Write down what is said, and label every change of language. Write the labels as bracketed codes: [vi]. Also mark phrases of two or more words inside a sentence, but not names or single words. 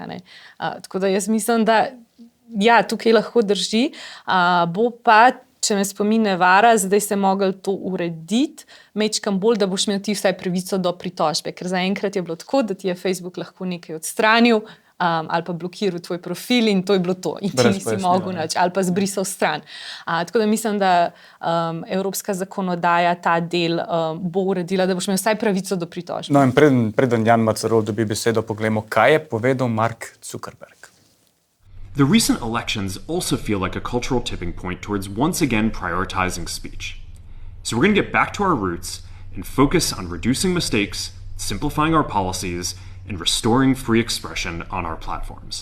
[sl] Tako da jaz mislim, da ja, tukaj lahko drži, bo pa, če me spomin ne vara, zdaj se mogli to urediti, mečkam bolj, da boš imel ti vsaj pravico do pritožbe, ker zaenkrat je bilo tako, da ti je Facebook lahko nekaj odstranil ali pa blokiral tvoj profil in to je bilo to. In ti nisi mogel nič, ali pa zbrisal stran. Tako da mislim, da evropska zakonodaja ta del bo uredila, da boš imel vsaj pravico do pritožbe. No in preden Jan Macarol dobi besedo, poglejmo, kaj je povedal Mark Zuckerberg. [en] The recent elections also feel like a cultural tipping point towards once again prioritizing speech. So we're going to get back to our roots and focus on reducing mistakes, simplifying our policies, and restoring free expression on our platforms.